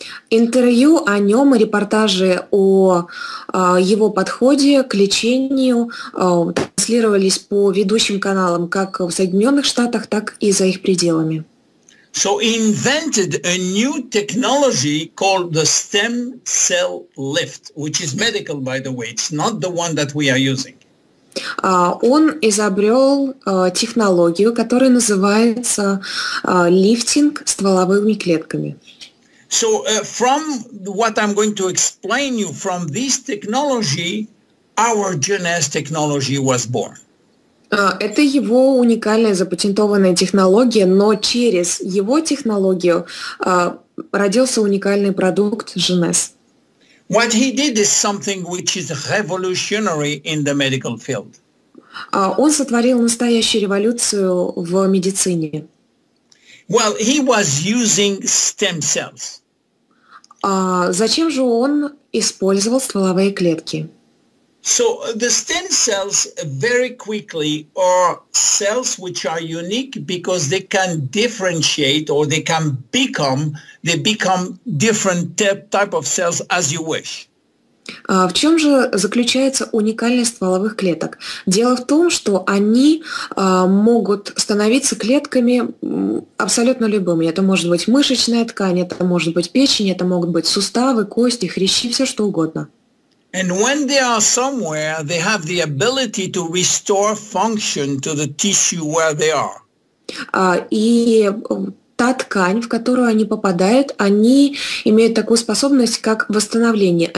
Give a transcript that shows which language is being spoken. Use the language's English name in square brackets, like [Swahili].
[Russian] Интервью о нем и репортажи о его подходе к лечению транслировались по ведущим каналам как в Соединенных Штатах, так и за их пределами. [English] So he invented a new technology called the stem cell lift, which is medical, by the way. It's not the one that we are using. [Russian] Он изобрел технологию, которая называется лифтинг стволовыми клетками. [English] So from what I'm going to explain you from this technology, our Luminesse technology was born. [Russian] Это его уникальная запатентованная технология, но через его технологию родился уникальный продукт Luminesse. [English] What he did is something which is revolutionary in the medical field. [Russian] Он сотворил настоящую революцию в медицине. [English] Well, he was using stem cells. [Russian] Зачем же он использовал стволовые клетки? [English] So the stem cells very quickly are cells which are unique because they can differentiate or they become different type of cells as you wish. [Russian] В чем же заключается уникальность стволовых клеток? Дело в том, что они могут становиться клетками абсолютно любыми. Это может быть мышечная ткань, это может быть печень, это могут быть суставы, кости, хрящи, все что угодно. [English] And when they are somewhere, they have the ability to restore function to the tissue where they are. [Russian] И та ткань, в которую они попадают, они имеют такую способность, как восстановление.